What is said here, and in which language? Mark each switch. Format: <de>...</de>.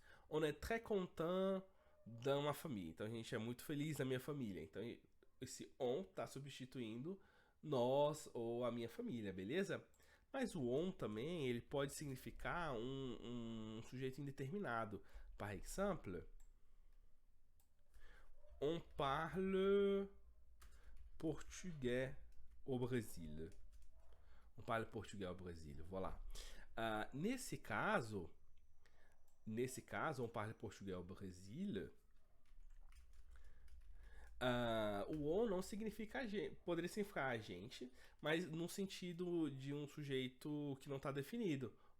<fr>On est très content de</fr> <pt>uma família. Então a gente é muito feliz da minha família. Então esse on tá substituindo nós ou a minha família, beleza? Mas o on também ele pode significar um sujeito indeterminado.</pt> <fr>Par exemple, on parle portugais au Brésil. On parle</fr> <pt>português ao Brasil, voilà. Nesse caso,</pt> <fr>on parle</fr> <pt>português ao Brasil. O on não significa agente, poderia significar agente, mas no sentido de um sujeito que não está definido.</pt>